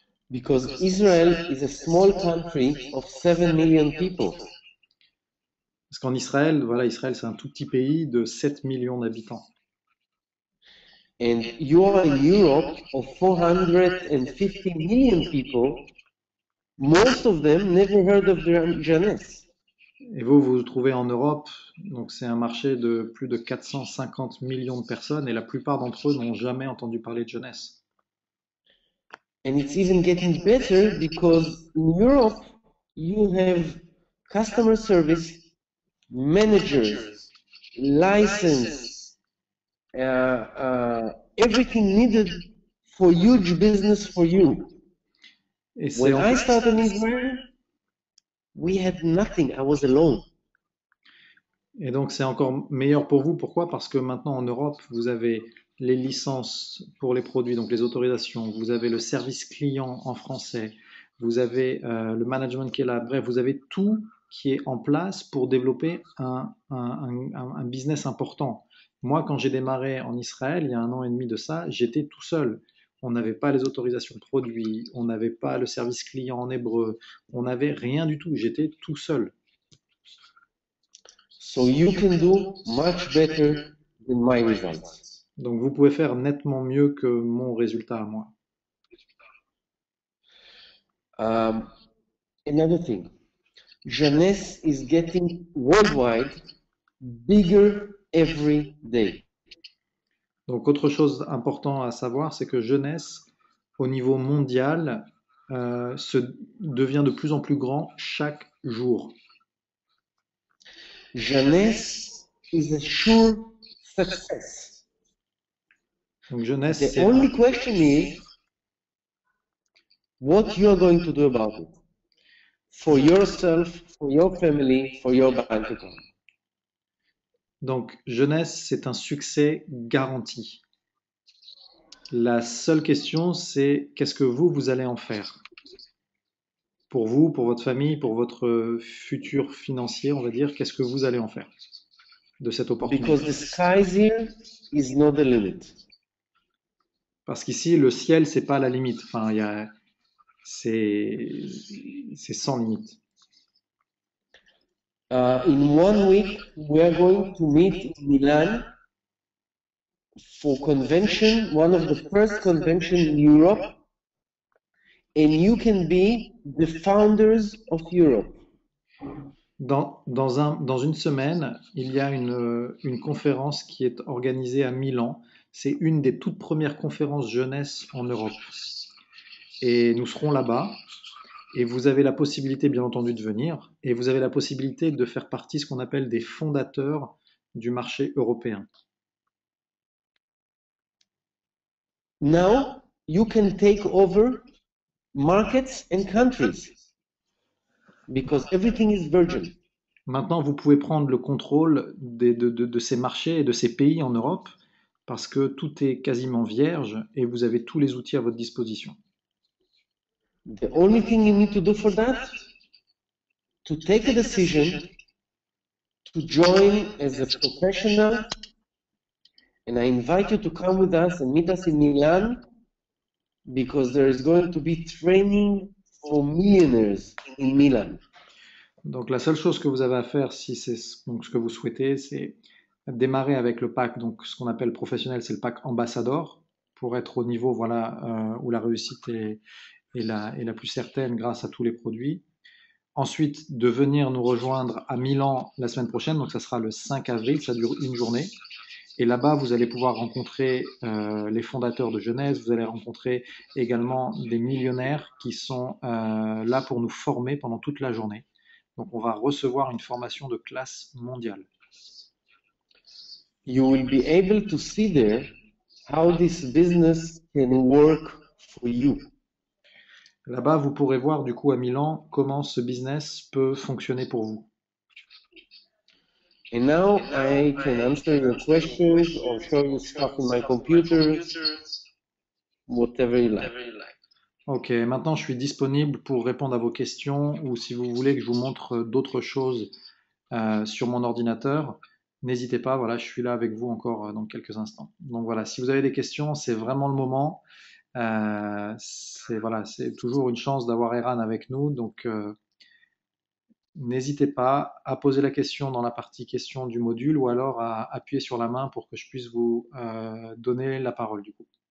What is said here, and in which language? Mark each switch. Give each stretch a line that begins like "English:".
English: Because Israel is a small country of 7 million people.
French: Parce qu'en Israël, voilà, Israël c'est un tout petit pays de 7 millions d'habitants.
English: And you are in Europe of 450 million people. Most of them never heard of Jannes.
French: Et vous vous trouvez en Europe, donc c'est un marché de plus de 450 millions de personnes et la plupart d'entre eux n'ont jamais entendu parler de jeunesse.
English: And it's even getting better because in Europe you have customer service, managers, license, everything needed for huge business for you.
French: Et c'est
English: When I started in Israel, we had nothing. I was alone.
French: Et donc c'est encore meilleur pour vous. Pourquoi? Parce que maintenant en Europe, vous avez les licences pour les produits, donc les autorisations, vous avez le service client en français, vous avez le management qui est là, bref, vous avez tout qui est en place pour développer un business important. Moi, quand j'ai démarré en Israël, il y a 1 an et demi de ça, j'étais tout seul. On n'avait pas les autorisations produits, on n'avait pas le service client en hébreu, on n'avait rien du tout, j'étais tout seul.
English: So you can do much better than my results.
French: Donc vous pouvez faire nettement mieux que mon résultat à moi.
English: Another thing, Jannes is getting worldwide bigger every day.
French: Donc autre chose importante à savoir, c'est que Jeunesse, au niveau mondial, devient de plus en plus grand chaque jour.
English: Jannes is a sure success.
French: Donc Jeunesse,
English: The only question is what you are going to do about it for yourself, for your family, for your bank account.
French: Donc Jeunesse, c'est un succès garanti. La seule question, c'est qu'est-ce que vous allez en faire? Pour vous, pour votre famille, pour votre futur financier, on va dire, qu'est-ce que vous allez en faire de cette opportunité?
English: Because the sky here is not the limit.
French: Parce qu'ici, le ciel, c'est pas la limite. Enfin, c'est sans limite.
English: In 1 week, we are going to meet in Milan for convention, one of the first convention in Europe, and you can be the founders of Europe.
French: Dans une semaine, il y a une conférence qui est organisée à Milan. C'est une des toutes premières conférences jeunesse en Europe. Et nous serons là-bas. Et vous avez la possibilité, bien entendu, de venir. Et vous avez la possibilité de faire partie de ce qu'on appelle des fondateurs du marché européen.
English: Now, you can take over markets and countries because everything is virgin.
French: Maintenant, vous pouvez prendre le contrôle de ces marchés et de ces pays en Europe parce que tout est quasiment vierge et vous avez tous les outils à votre disposition.
English: The only thing you need to do for that, to take a decision to join as a professional And I invite you to come with us and meet us in Milan because there is going to be training for millionaires in Milan.
French: Donc la seule chose que vous avez à faire, si c'est donc ce que vous souhaitez, c'est démarrer avec le pack, donc ce qu'on appelle professionnel, c'est le pack ambassadeur, pour être au niveau voilà, où la réussite est la plus certaine grâce à tous les produits. Ensuite, de venir nous rejoindre à Milan la semaine prochaine, donc ça sera le 5 avril, ça dure une journée. Et là-bas, vous allez pouvoir rencontrer les fondateurs de Genèse, vous allez rencontrer également des millionnaires qui sont là pour nous former pendant toute la journée. Donc on va recevoir une formation de classe mondiale.
English: You will be able to see there how this business can work for you.
French: Là-bas, vous pourrez voir du coup à Milan comment ce business peut fonctionner pour vous.
English: And now I can answer your questions or show you stuff in my computer, whatever you like.
French: Ok, maintenant je suis disponible pour répondre à vos questions ou si vous voulez que je vous montre d'autres choses sur mon ordinateur, n'hésitez pas, voilà, je suis là avec vous encore dans quelques instants. Donc voilà, si vous avez des questions, c'est vraiment le moment. C'est voilà, c'est toujours une chance d'avoir Eran avec nous, donc n'hésitez pas à poser la question dans la partie questions du module ou alors à appuyer sur la main pour que je puisse vous donner la parole du coup.